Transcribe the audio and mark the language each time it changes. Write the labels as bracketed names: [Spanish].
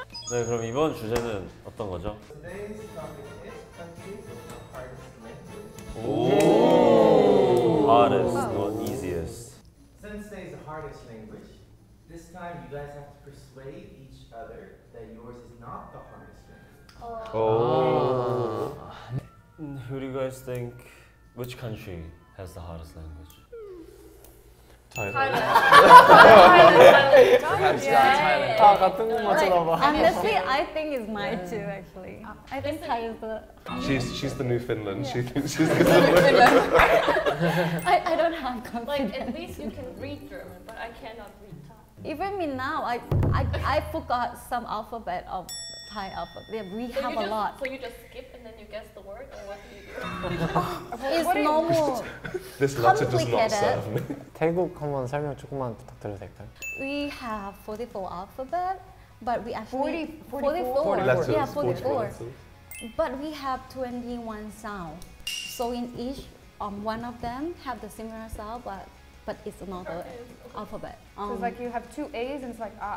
[Korean] 네, 그럼 이번 주제는 어떤 거죠? [English] Today's topic is countries with the hardest language. Ooh. Hardest, not easiest. Since today is the hardest language, this time you guys have to persuade each other that yours is not the hardest language. Oh. Who do you guys think, which country has the hardest language? Thailand. [Korean] 다 같은 것만 쳐다봐. [English] Honestly, I think it's mine too. Actually, I think Thai is the. She's the new Finland. Yeah. She thinks she's the new Finland. I don't have confidence. Like at least you can read German, but I cannot read Thai. Even me now, I forgot some alphabet of Thai alphabet. Yeah, we have a lot. So you just skip and then you guess the word, or what do you do? It's normal. This letter does not serve me. [Korean] 태국 한번 설명 조금만 부탁드려도 될까요? [English] We have 44 alphabet, but we actually 44 letters, Yeah, 44 44. letters. But we have 21 sounds. So in each one of them have the similar sound, but it's another alphabet. So it's like you have two A's and it's like